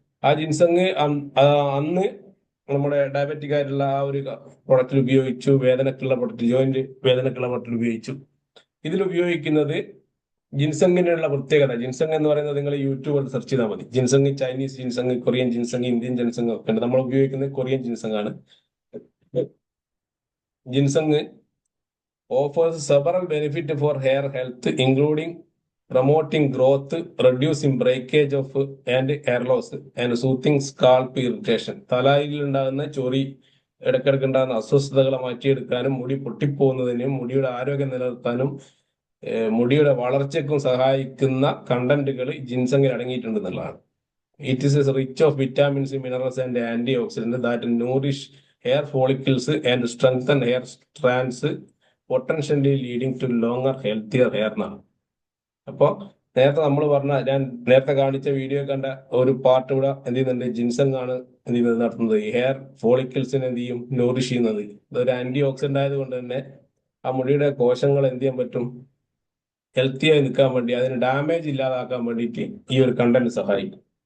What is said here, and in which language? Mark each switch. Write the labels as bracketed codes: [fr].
[ml] ആ ജിൻസങ് അന്ന് നമ്മുടെ ഡയബറ്റിക് ആയിട്ടുള്ള ആ ഒരു പ്രൊഡക്റ്റിൽ ഉപയോഗിച്ചു, വേദനക്കുള്ള പ്രൊഡക്റ്റ്, ജോയിന്റ് വേദനക്കുള്ള പ്രൊഡക്റ്റിൽ ഉപയോഗിച്ചു. ഇതിൽ ഉപയോഗിക്കുന്നത് ജിൻസങ്ങിനുള്ള പ്രത്യേകത, ജിൻസങ് എന്ന് പറയുന്നത് നിങ്ങൾ യൂട്യൂബിൽ സെർച്ച് ചെയ്താൽ മതി. ജിൻസങ്, ചൈനീസ് ജിൻസങ്, കൊറിയൻ ജിൻസങ്, ഇന്ത്യൻ ജിൻസങ് ഒക്കെ ഉണ്ട്. നമ്മൾ ഉപയോഗിക്കുന്നത് കൊറിയൻ ജിൻസങ് ആണ്. [en] Ginseng offers several benefits for hair health, including promoting growth, reducing breakage of and hair loss, and soothing scalp irritation. [ml] തലയിൽ ഉണ്ടാകുന്ന ചൊറി, ഇടയ്ക്കിടയ്ക്ക് ഉണ്ടാകുന്ന അസ്വസ്ഥതകളെ മാറ്റിയെടുക്കാനും മുടി പൊട്ടിപ്പോകുന്നതിനും മുടിയുടെ ആരോഗ്യം നിലനിർത്താനും മുടിയുടെ വളർച്ചയ്ക്കും സഹായിക്കുന്ന കണ്ടന്റുകൾ ജിൻസങ്ങിൽ അടങ്ങിയിട്ടുണ്ടെന്നുള്ളതാണ്. [en] It is rich of vitamins, minerals and antioxidants that nourish hair follicles and strengthen hair strands, potentially leading to longer, healthier hair [ml] എന്നാണ്. അപ്പോൾ നേരത്തെ നമ്മൾ പറഞ്ഞ, ഞാൻ നേരത്തെ കാണിച്ച വീഡിയോ കണ്ട ഒരു പാർട്ട് ഇവിടെ എന്ത് ചെയ്യുന്നുണ്ട്, ജിൻസങ് ആണ് എന്ത് ചെയ്യുന്നത്, നടത്തുന്നത്. ഈ ഹെയർ ഫോളിക്കിൾസിനെ എന്ത് ചെയ്യും, നോറിഷ് ചെയ്യുന്നത്. ഇതൊരു ആന്റി ഓക്സിഡന്റ് ആയതുകൊണ്ട് തന്നെ ആ മുടിയുടെ കോശങ്ങൾ എന്ത് ചെയ്യാൻ പറ്റും, ഹെൽത്തി ആയി നിൽക്കാൻ വേണ്ടി, അതിന് ഡാമേജ് ഇല്ലാതാക്കാൻ വേണ്ടിയിട്ട് ഈ ഒരു കണ്ടന്റ് സഹായിക്കും.